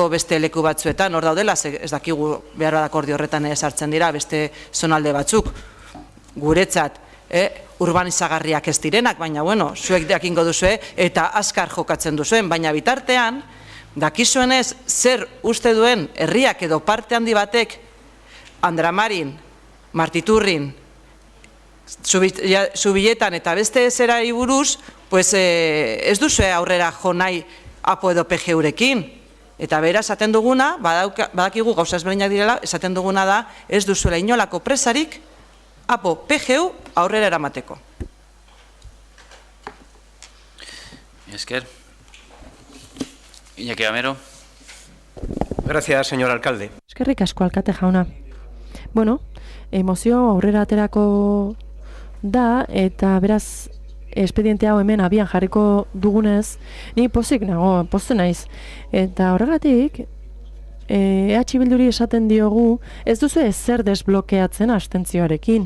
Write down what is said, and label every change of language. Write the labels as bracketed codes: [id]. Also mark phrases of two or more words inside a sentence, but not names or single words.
[eu] beste leku batzuetan, hor daudela, ez dakigu behar bada akordio horretan sartzen dira beste zonalde batzuk, guretzat, urbanizagarriak ez direnak, baina bueno, zuek dakingo duzue eta azkar jokatzen duzuen, baina bitartean, dakizuenez zer uste duen herriak edo parte handi batek Andramarin, Martiturrin, Zubiletan eta beste zerari buruz, pues ez duzue aurrera jo nahi APO edo PGUrekin. Eta bera esaten duguna, badakigu gauza ezberdinak direla, esaten duguna da ez duzuela inolako presarik APO, PGU aurrera eramateko. Esker. Iñaki Gamero. [es] Gracias, señor alcalde. [eu] Eskerrik asko, alkate jauna. Bueno, emozio aurrera aterako da, eta beraz, espediente hau hemen abian jarriko dugunez, ni pozik nago, pozten naiz. Eta horregatik, EH Bilduri esaten diogu, ez duzu ezer desblokeatzen abstentzioarekin.